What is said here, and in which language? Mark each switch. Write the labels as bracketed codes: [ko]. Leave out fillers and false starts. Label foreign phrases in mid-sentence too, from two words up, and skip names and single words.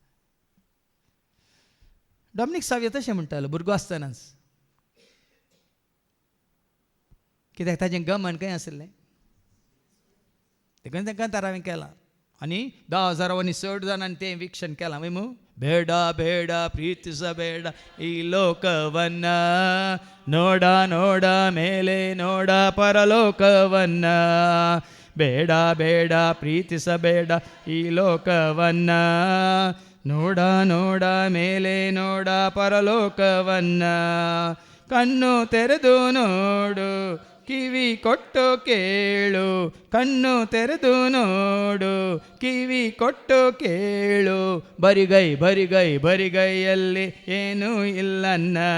[kok] डॉमिनीक सावियो तशें म्हणटालो भुरगो आसतनाच. कित्याक ताजें गमन खंय आसलें देखून तांकां तरावें केलां. आनी 10,000 चड जाणांनी तें विक्षण केलां. [kn] मू ಬೇಡ ಬೇಡ ಪ್ರೀತಿಸಬೇಡ ಈ ಲೋಕವನ್ನ ನೋಡ ನೋಡ ಮೇಲೆ ನೋಡ ಪರಲೋಕವನ್ನ ಬೇಡ ಬೇಡ ಪ್ರೀತಿಸಬೇಡ ಈ ಲೋಕವನ್ನ ನೋಡ ನೋಡ ಮೇಲೆ ನೋಡ ಪರಲೋಕವನ್ನ ಕಣ್ಣು ತೆರೆದು ನೋಡು ಕಿವಿ ಕೊಟ್ಟು ಕೇಳು ಕಣ್ಣು ತೆರೆದು ನೋಡು ಕಿವಿ ಕೊಟ್ಟು ಕೇಳು ಬರಿಗೈ ಬರಿಗೈ ಬರಿಗೈಯಲ್ಲಿ ಏನೂ ಇಲ್ಲನ್ನ